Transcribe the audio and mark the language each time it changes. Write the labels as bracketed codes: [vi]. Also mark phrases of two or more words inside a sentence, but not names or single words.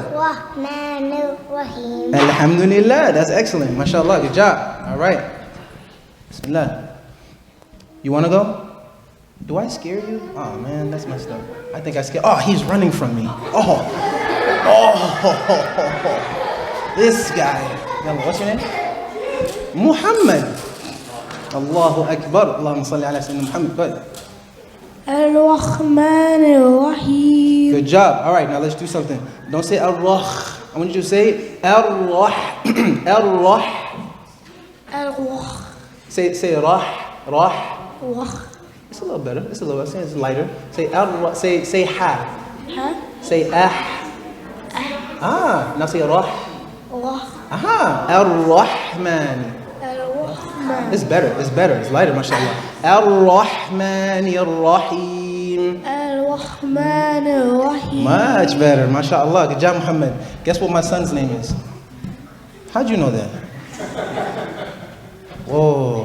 [ar] الرحمن الرحيم. الحمد لله, [en] that's excellent. MashaAllah, good job. All right. Bismillah. You want to go? Do I scare you? Oh man, that's messed up. I think I scared. Oh, he's running from me. Oh. This guy. What's your name? [ar] محمد. الله أكبر. اللهم صل على سيدنا محمد. [en] Go ahead. [ar] الرحمن الرحيم. [en] Good job. All right, now let's do something. Don't say Ar-Rah. I want you to say Ar-Rah. Ar-Rah. Ar-Rah. Say Rah. Rah. It's a little better. It's lighter. Say Ar-Rah. Say Ha. Ha. Say Now say Rah. Rah. Ar-Rahman. It's better. It's lighter, mashallah. [ar] الرحمن الرحيم. الرحمن الرحيم. [en] Much better, mashallah. Good job, Muhammad. Guess what my son's name is? How'd you know that? Whoa.